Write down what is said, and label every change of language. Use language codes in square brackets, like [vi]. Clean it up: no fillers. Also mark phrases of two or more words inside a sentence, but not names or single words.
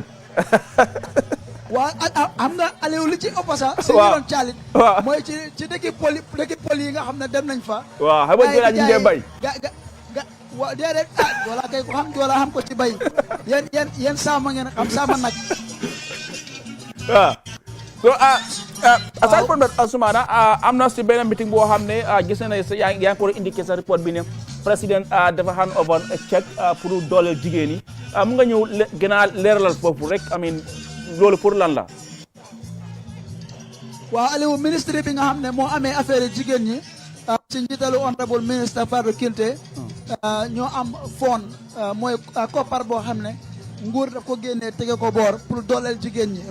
[wo] waaw xam nga Aliou li ci ëpp sax. si ñu doon caalit. waaw mooy ci dëkki poli yi nga xam ne dem nañ fa. waaw xam nga ñu ngi bay. wa déedéet joola kay ko xam joola xam ko ci bay yéen saama ngeen xam saama nag [en] so aside from that [wo] Soumana am na si benn meeting boo xam ne gis na ne yaa ngi ko indiqué sa report bi ne président dafa [en] hand over a check [wo] pour dooleel jigéen yi mu nga ñëw gën a leeralal foofu rek loolu pour lan la waaw Aliou ministre bi nga xam ne moo amee affaire jigéen ñi ci njiitalu [fr] honorable ministre [wo] Fadou Kinte ñoo am fond mooy koppar boo xam ne nguur daf ko génnee tege ko boor pour dooleel jigéen ñi